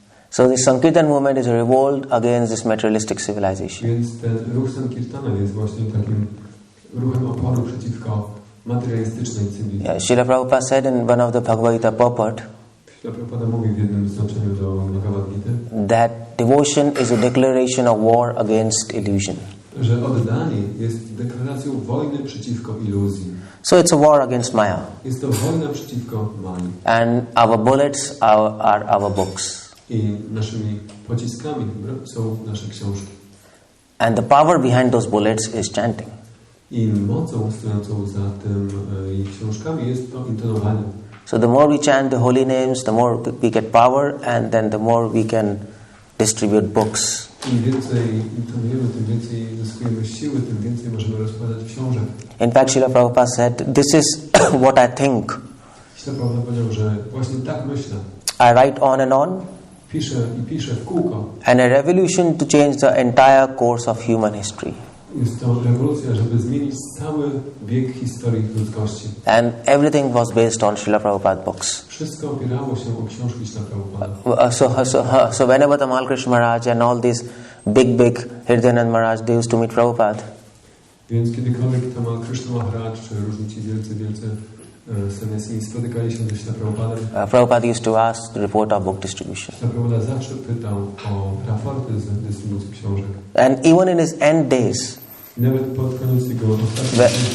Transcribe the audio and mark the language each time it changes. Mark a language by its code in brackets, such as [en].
[en] So the Sankirtan movement is a revolt against this materialistic civilization. [pl] Więc ten ruch Sankirtana jest właśnie takim ruchem oporu przeciwko materialistycznej cywilizacji. [en] Yeah, Srila Prabhupada said in one of the 𝗙𝗪𝗪𝗀𝗪𝗀𝗀 𝗪𝗪𝗀𝗀 [pl] Śrila Prabhupada mówi w jednym znaczeniu do Bhagavad Gity, [en] that devotion is a declaration of war against illusion. [pl] że oddanie jest deklaracją wojny przeciwko iluzji. [en] So it's a war against Maya. [pl] Jest to wojna przeciwko Mai. [en] And our bullets are our books. [pl] I naszymi pociskami są nasze książki. [en] And the power behind those bullets is chanting. [pl] I mocą stojącą za tymi książkami jest to intonowanie. [en] So the more we chant the holy names, the more we get power, and then the more we can distribute books. [pl] Im więcej intonujemy, tym więcej zyskujemy siły, tym więcej możemy rozkładać książek. [en] In fact, Srila Prabhupada said, this is what I think. [pl] Śrila Prabhupada powiedział, że właśnie tak myślę. [en] I write on and on. [pl] Piszę w kółko. [en] And a revolution to change the entire course of human history. [pl] Jest to rewolucja, żeby zmienić cały bieg historii ludzkości. [en] And everything was based on Srila Prabhupada books. [pl] Wszystko opierało się o książki Śrila Prabhupada. [en] So whenever the Krishna Maharaj and all these big Hridayanand Maharaj, they used to meet Prabhupada. [pl] Więc kiedykolwiek tam Krishna Maharaj czy różni ci wielcy 𝗪𝗪𝗪𝗪𝗪 spotykali się ze Śrila Prabhupadem. [en] Prabhupada used to ask the report of book distribution. [pl] Śrila Prabhupada zawsze pytał o raporty z dystrybucji książek. [en] And even in his end days, [pl] Nawet pod koniec jego ostatnich,